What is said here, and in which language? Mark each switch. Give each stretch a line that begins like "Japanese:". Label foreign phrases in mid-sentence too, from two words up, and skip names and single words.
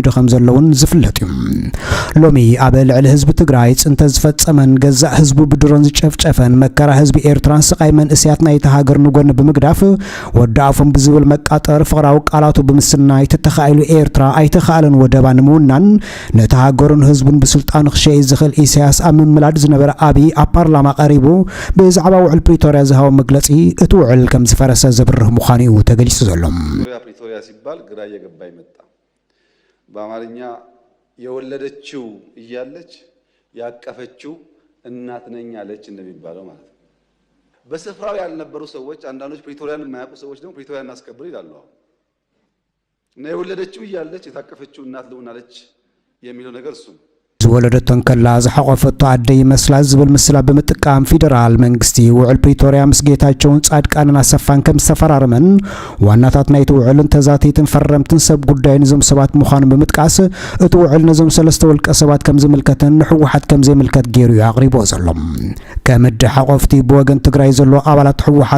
Tigrinya: ከም ዘለውን ዝፍለጥ እዩ ሎሚ ኣብ ልዕሊ ህዝቢ ትግራይ ጽንተ ዝፈጸመን ገዛእ ህዝቡ ብድሮን ዝጨፍጨፈን መከራ ህዝቢ ኤርትራን ስቃይ መንእስያት ናይቲ ሃገር ንጎኒ ብምግዳፍ ወዳኣፎም ብዝብል መቃጠር ፍቅራዊ ቃላቱ ብምስናይ ተተኻኢሉ ኤርትራ ኣይተኻኣለን ወደባ ንምውናን ነቲ ሃገሩን ህዝቡን ብስልጣኑ ክሸይ ዝኽእል ኢሳያስ ኣብ ምምላድ ዝነበረ አብይ ኣብ ፓርላማ ቀሪቡ ብዛዕባ ውዕል ፕሪቶርያ ዝሃቦ መግለጺ እቲ ውዕል ከም ዝፈረሰ ዝብርህ ምዃኑ እዩ ተገሊጹ ዘሎ
Amharic: ፕሪቶሪያ ሲባል ግራ እየገባ ይመጣ በአማርኛ የወለደችው እያለች ያቀፈችው እናት ነኝ አለች እንደሚባለው ማለት ነው በስፍራው ያልነበሩ ሰዎች አንዳንዶች ፕሪቶሪያን የማያውቁ ሰዎች ደግሞ ፕሪቶሪያን እናስከብር ይላሉ እና የወለደችው እያለች የታቀፈችው እናት ልሁን አለች የሚለው ነገር እሱ ነው
Tigrinya: ዝወለደቶን ከላ ዝሐቆፈቶ አደ ይመስላ ዝብል ምስላ በመጥቀም ፌደራል መንግስቲ ውዕል ፕሪቶርያ ምስጌታቸውን ጻድቃንን አሰፋን ከም ሰፈራርመን ዋናታት ናይቲ ውዕልን ተዛቲትን ፈረምትን ሰብ ጉዳይን ዞም ሰባት ምዃኑ በመጥቃስ እቲ ውዕል ነዞም ሰለስተ ወልቀ ሰባት ከም ዝምልከተን ሕወሓት ከም ዘይምልከት ገይሩ አቅሪቦ ዘሎም ከምድ ሓቆፍቲ ብወገን ትግራይ ዘሎ ኣባላት ሕወሓት